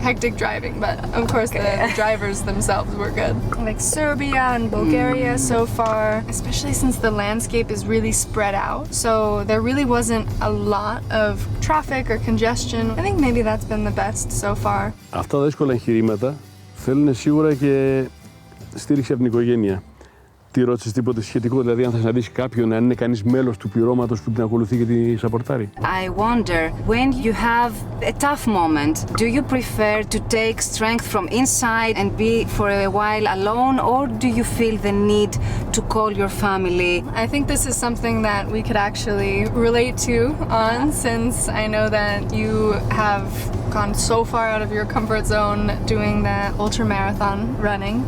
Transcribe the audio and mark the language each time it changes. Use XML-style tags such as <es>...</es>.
<en>Hectic driving, but of course the drivers themselves were good. Like Serbia and Bulgaria so far, especially since the landscape is really spread out. So there really wasn't a lot of traffic or congestion. I think maybe that's been the best so far.</en> <el>Αυτά τα δύσκολα εγχειρήματα θέλουν σίγουρα και στήριξη από την οικογένεια. Τι ρώτησες τίποτε σχετικό, δηλαδή αν θα συναντήσει κάποιον, αν είναι κανείς μέλος του πληρώματος που την ακολουθεί και τη σαπορτάρει?</el> <en>I wonder, when you have a tough moment, do you prefer to take strength from inside and be for a while alone, or do you feel the need to call your family? I think this is something that we could actually relate to on, since I know that you have gone so far out of your comfort zone doing the ultramarathon running.</en>